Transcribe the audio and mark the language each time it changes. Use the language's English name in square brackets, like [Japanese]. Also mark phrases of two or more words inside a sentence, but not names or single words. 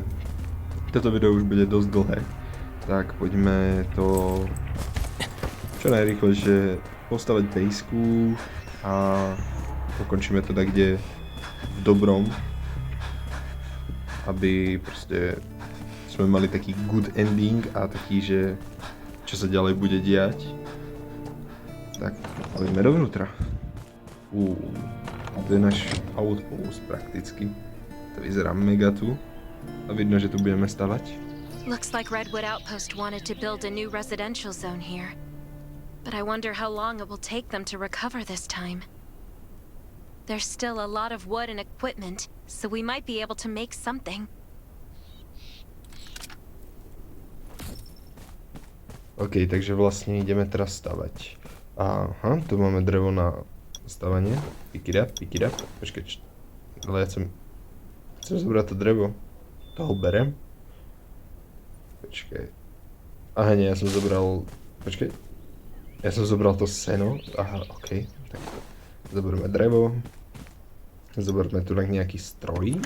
[Slovak] Toto video už bude dosť dlhé. Tak, poďme to... Čo najrýchlejšie postavať bejsku a ukončíme to tak, kde v dobrom. Aby proste sme mali taký [English] good ending [Slovak] a taký, že čo sa ďalej bude diať. Tak, poďme dovnútra. To je náš outpost prakticky. To vyzerá mega tu. A vidno, že tu budeme stavať. [English] Looks like Redwood Outpost wanted to build a new residential zone here. But I wonder how long it will take them to recover this time. There's still a lot of wood and equipment, so we might be able to make something. [Slovak] OK, takže vlastne ideme teraz stavať. Aha, tu máme drevo na stavanie. [English] Pick it up. [Slovak] Počkaj, Ale ja chcem zobrať to drevo. To ho berem. Počkaj. Aha, nie, ja som zobral... Počkaj. Ja som zobral to seno. Aha, okej. Tak zoberme drevo. Zoberme tu nejaký stroj.